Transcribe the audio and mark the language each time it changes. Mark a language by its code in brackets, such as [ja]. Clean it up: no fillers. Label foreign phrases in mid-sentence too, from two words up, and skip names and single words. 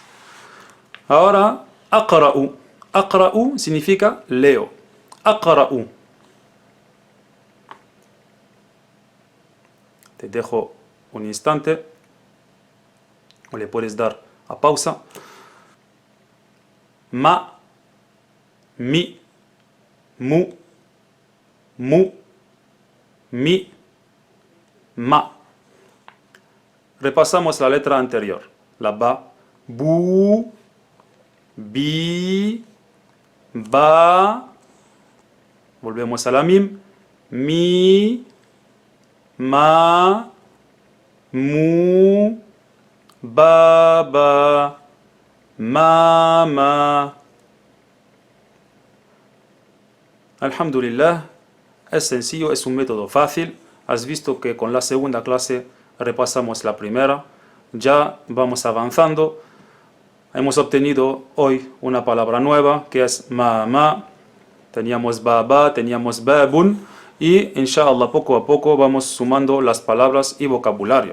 [es] Ahora, aqra'u. Aqra'u significa leo. Aqra'u. Te dejo un instante, o le puedes dar a pausa. Ma, mi, mu, mi, ma. Repasamos la letra anterior. La ba, bu, bi, ba. Volvemos a la mim. Mi, ma, mu, ba, ma. Alhamdulillah, es sencillo, es un método fácil. Has visto que con la segunda clase repasamos la primera. Ya vamos avanzando. Hemos obtenido hoy una palabra nueva que es ma. Teníamos ba, teníamos babun. Y inshallah poco a poco vamos sumando las palabras y vocabulario.